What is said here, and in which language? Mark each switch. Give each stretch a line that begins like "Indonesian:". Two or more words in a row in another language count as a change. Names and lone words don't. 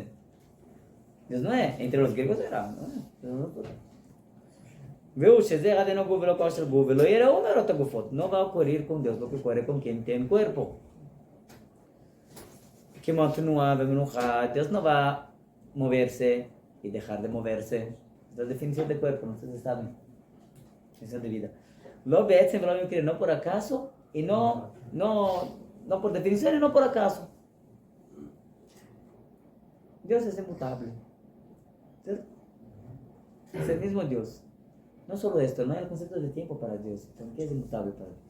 Spanish: Dios no es, entre los griegos era, no va a ocurrir con Dios lo que ocurre con quien tiene cuerpo. Dios no va a moverse y dejar de moverse. La definición de cuerpo, no ustedes saben. Definición de vida.
Hebrew: לא בעצם ולא במקרה,
Spanish: no por acaso y no por definición y no por acaso. Dios es inmutable. ¿Cierto? Es el mismo Dios. No solo esto, no hay el concepto de tiempo para Dios, también es inmutable para Dios.